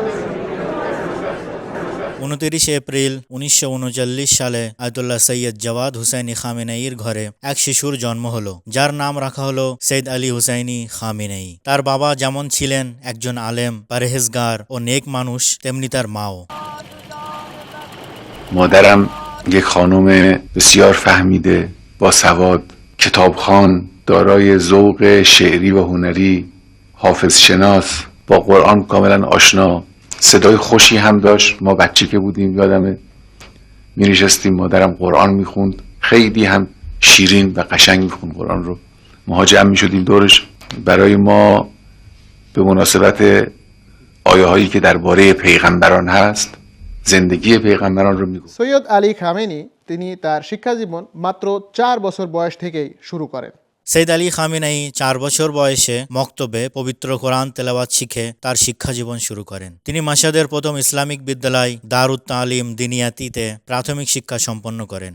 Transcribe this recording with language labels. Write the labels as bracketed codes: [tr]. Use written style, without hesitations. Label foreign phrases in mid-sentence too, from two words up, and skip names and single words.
[bn] 29 এপ্রিল 1939 সালে আয়াতুল্লাহ সৈয়দ জাওয়াদ হুসাইনি খামেনেইর ঘরে এক শিশুর জন্ম হলো, যার নাম রাখা হলো সৈয়দ আলী হুসাইনি খামেনেই। তার বাবা যেমন ছিলেন একজন আলেম, পরহেজগার ও নেক মানুষ, তেমনি তার মাও। [fa] مادرم یک خانم بسیار فهمیده، باسواد، کتابخوان، دارای ذوق شعری و هنری، حافظ شناس، با قرآن کاملا آشنا، صدای خوشی هم داشت. ما بچه که بودیم یادمه می نشستیم مادرم قرآن می خوند، خیلی هم شیرین و قشنگ می خوند قرآن رو. ماها جمع می شدیم دورش، برای ما به مناسبت آیه هایی که درباره پیغمبران هست زندگی پیغمبران رو میگفت. [bn] সৈয়দ আলী খামেনি তিনি তার শিক্ষা জীবন মাত্র 4 বছর বয়স থেকেই শুরু করেন। সৈয়দ আলী খামেনেই 4 বছর বয়সে মক্তবে পবিত্র কোরআন তেলাওয়াত শিখে তার শিক্ষা জীবন শুরু করেন। তিনি মাশহাদের প্রথম ইসলামিক বিদ্যালয় দারুত তালিম দিনিয়াতিতে প্রাথমিক শিক্ষা সম্পন্ন করেন।